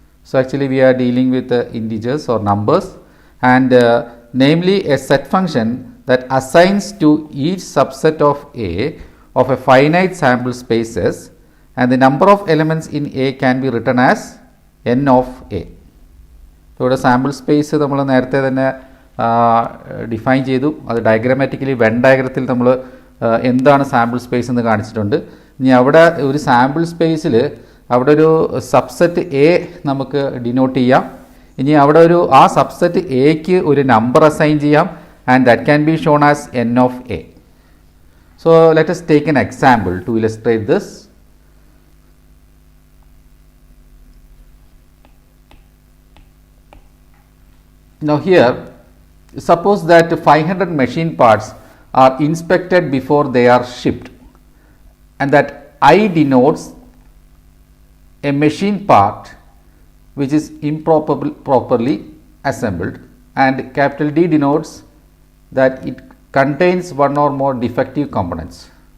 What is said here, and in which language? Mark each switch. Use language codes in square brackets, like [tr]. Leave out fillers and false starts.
[en] So, actually we are dealing with integers or numbers, and namely a set function that assigns to each subset of A of a finite sample space S, and the number of elements in A can be written as n of A. [ml] ഇവിടെ sample space നമ്മൾ നേരത്തെ തന്നെ define ചെയ്തു. അത് ഡയഗ്രാമാറ്റിക്കലി when ഡയഗ്രത്തിൽ നമ്മൾ എന്താണ് sample space എന്ന് കാണിച്ചിട്ടുണ്ട്. ഇനി അവിടെ ഒരു സാമ്പിൾ സ്പേസിൽ അവിടെ ഒരു സബ്സെറ്റ് എ നമുക്ക് ഡിനോട്ട് ചെയ്യാം. ഇനി അവിടെ ആ സബ്സെറ്റ് എക്ക് ഒരു നമ്പർ അസൈൻ ചെയ്യാം, [en] And that can be shown as N of A. So let us take an example to illustrate this. Now here, suppose that 500 machine parts are inspected before they are shipped, and that I denotes a machine part which is improperly assembled, and capital D denotes that it contains one or more defective components.